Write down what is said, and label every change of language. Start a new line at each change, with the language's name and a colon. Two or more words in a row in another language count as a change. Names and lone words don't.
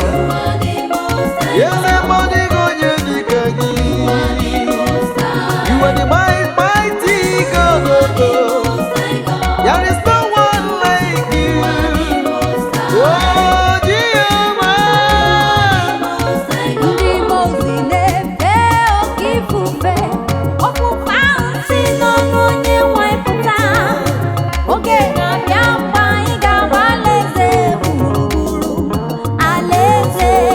English: You are the Most High. Yes, I'm only going to You are the Most High. You are the might-, mighty God, You are oh the God. Most High God. There is no one like you. You are the Most High. Oh Jehovah.
Igbo: Ndị mmụọ ozi na-efe oke ifufe, ofufe ahụ si n'ọnụ Onye nwe anyị pụta. Oge na-abịa mgbe anyị ga-agba alaeze gburugburu, alaeze.